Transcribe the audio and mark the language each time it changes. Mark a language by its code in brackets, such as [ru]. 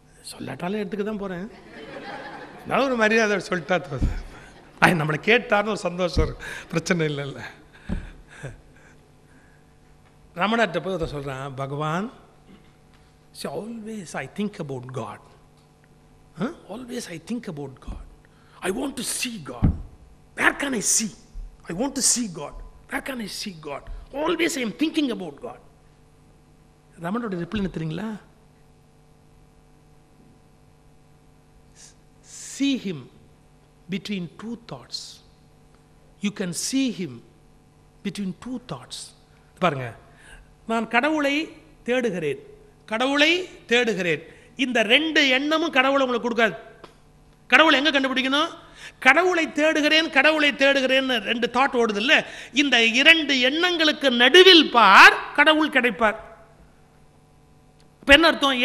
[ta] சொல்லாட்டாலும் எடுத்துக்க தான் போகிறேன், நான் ஒரு மரியாதை சொல்லிட்டா நம்மளை கேட்டார்னு ஒரு சந்தோஷம், பிரச்சனை இல்லைல்ல. ரமணர்கிட்ட போய் ஒருத்தன் சொல்கிறான், பகவான், [en] always I think about God. Always I think about God. I want to see God. Where can I see? I want to see God. Where can I see God? Always I am thinking about God. [ta] ரமணோட reply என்ன தெரியுங்களா? [en] See him between two thoughts. You can see him between two thoughts. [ta] பாருங்க, நான் கடவுளை தேடுகிறேன், கடவுளை தேடுகிறேன். இந்த ரெண்டு எண்ணமும் கடவுளை உங்களுக்கு கொடுக்காது. கடவுளை எங்க கண்டுபிடிக்கணும்? கடவுளை தேடுகிறேன், கடவுளை தேடுகிறேன் ரெண்டு தாட் ஓடுது இல்ல, இந்த இரண்டு எண்ணங்களுக்கு நடுவில் பார், கடவுள் கிடைப்பார். என்ன அர்த்தம்?